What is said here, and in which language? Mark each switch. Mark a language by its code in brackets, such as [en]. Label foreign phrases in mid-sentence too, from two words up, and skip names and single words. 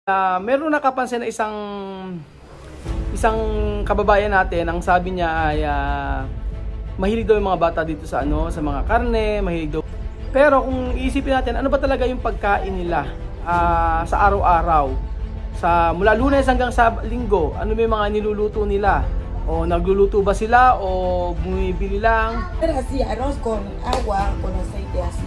[tl] Meron nakapansin na isang kababayan natin, ang sabi niya ay mahilig daw yung mga bata dito sa sa mga karne, mahilig daw. Pero kung iisipin natin, ano ba talaga yung pagkain nila sa araw-araw? Mula Lunes hanggang sa Linggo, ano ba yung mga niluluto nila? O nagluluto ba sila o bumibili lang? [es] Pero así, arroz con agua, con aceite así.